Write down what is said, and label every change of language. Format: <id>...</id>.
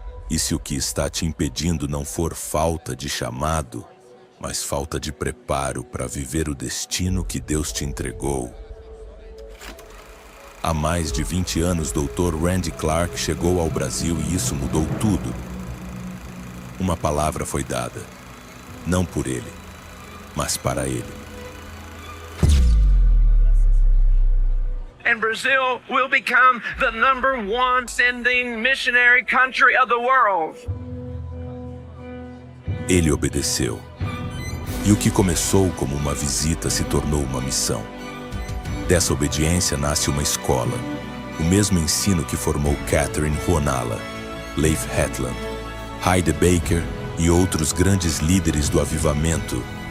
<pt>E se o que está te impedindo não for falta de chamado, mas falta de preparo para viver o destino que Deus te entregou? Há mais de 20 anos, Dr. Randy Clark chegou ao Brasil e isso mudou tudo. Uma palavra foi dada, não por ele, mas para ele.</pt> <en>And Brazil will become the #1 sending missionary country of the world.</en> <pt>Ele obedeceu. E o que começou como uma visita se tornou uma missão. Dessa obediência nasce uma escola. O mesmo ensino que formou Catherine Ruonala, Leif Hetland, Heide Baker e outros grandes líderes do avivamento.</pt>